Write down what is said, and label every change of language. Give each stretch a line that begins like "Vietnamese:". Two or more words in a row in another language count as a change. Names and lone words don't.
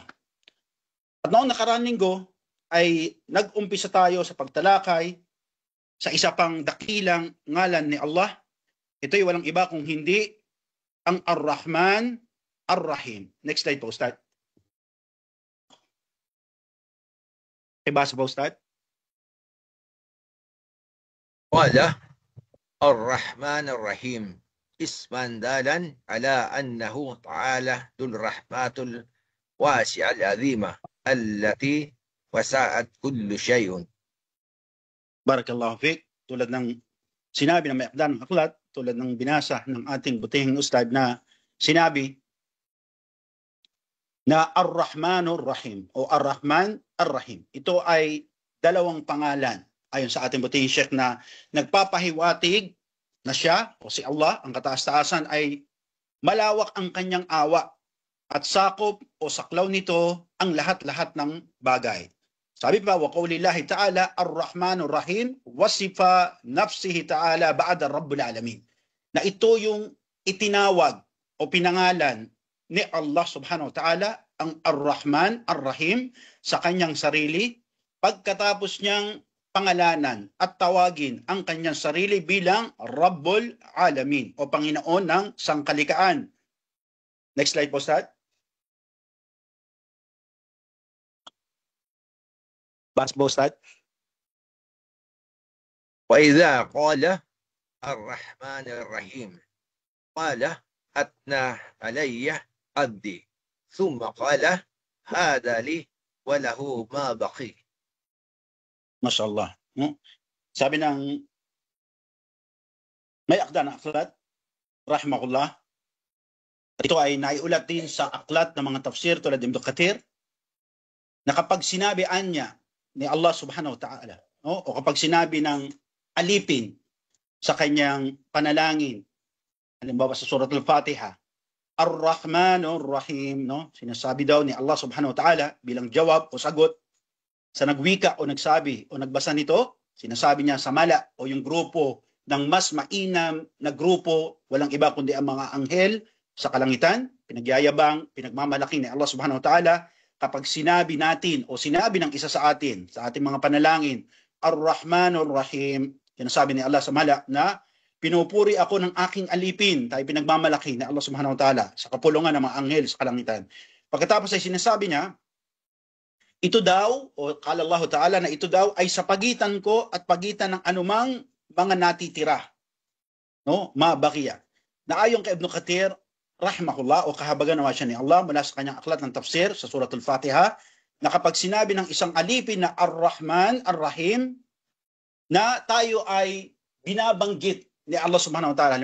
Filipino: At noong nakaraang linggo ay nag-umpisa tayo sa pagtalakay sa isa pang dakilang ngalan ni Allah. Ito'y walang iba kung hindi ang Ar-Rahman Ar-Rahim.
English: Next slide
Filipino: po, Ustad. Ibasa po, Ustad.
Arabic: ولا الرحمن الرحيم اسمان دالان على أنه تعالى ذو الرحمة الواسعة العظيمة التي وسعت كل شيء. بارك الله فيك.
Filipino: Tulad ng sinabi ng may akdan ng aklat, tulad ng binasa ng ating butihing Ustad na sinabi na Ar-Rahmanur Rahim o Ar-Rahman Ar-Rahim. Ito ay dalawang pangalan ayon sa ating butihing Sheikh na nagpapahiwatig na siya o si Allah, ang kataas-taasan, ay malawak ang kanyang awa at sakop o saklaw nito ang lahat-lahat ng bagay. Sabi pa,
Arabic: وقول الله تعالى الرحمن الرحيم واصفا نفسه تعالى بعد رب العالمين.
Filipino: Na ito yung itinawag o pinangalan ni Allah
Arabic: سبحانه وتعالى,
Filipino: ang Ar-Rahman Ar-Rahim, sa kanyang sarili pagkatapos niyang pangalanan at tawagin ang kanyang sarili bilang
Arabic: رب العالمين
Filipino: o Panginoon ng Sangkalikaan.
English: Next slide
Filipino: po, Ustad. Bas po, Ustad.
Arabic: وإذا قال الرحمن الرحيم قال أثنى علي عبدي ثم قال هذا لي وله ما بقي. Mashallah.
Filipino: Sabi ng may akda na aklat, rahimahullah, ito ay naiulat din sa aklat ng mga tafsir tulad ng Ibn Kathir, na kapag sinabi niya ni Allah
Arabic: سبحانه وتعالى,
Filipino: no? O kapag sinabi ng alipin sa kanyang panalangin, halimbawa sa Surat Al-Fatiha, Ar-Rahmanur Rahim, no? Sinasabi daw ni Allah
Arabic: سبحانه وتعالى
Filipino: bilang jawab o sagot sa nagwika o nagsabi o nagbasa nito, sinasabi niya sa mala o yung grupo ng mas mainam na grupo, walang iba kundi ang mga anghel sa kalangitan, pinagyayabang, pinagmamalaki ni Allah
Arabic: سبحانه وتعالى,
Filipino: kapag sinabi natin o sinabi ng isa sa atin, sa ating mga panalangin, Ar-Rahmanur Rahim, sinasabi ni Allah sa mala na pinupuri ako ng aking alipin, tayo pinagmamalaki ni Allah
Arabic: سبحانه وتعالى
Filipino: sa kapulungan ng mga anghel sa kalangitan. Pagkatapos ay sinasabi niya, ito daw, o
Arabic: قال الله تعالى
Filipino: na ito daw ay sa pagitan ko at pagitan ng anumang mga natitira. No? Mabakiya. Na ayon kay Ibn Kathir, rahimahullah, o kahabagan naman siya ni Allah mula sa kanyang aklat ng tafsir sa Surat Al-Fatiha, na kapag sinabi ng isang alipin na Ar-Rahman, Ar-Rahim, na tayo ay binabanggit ni Allah
Arabic: سبحانه وتعالى.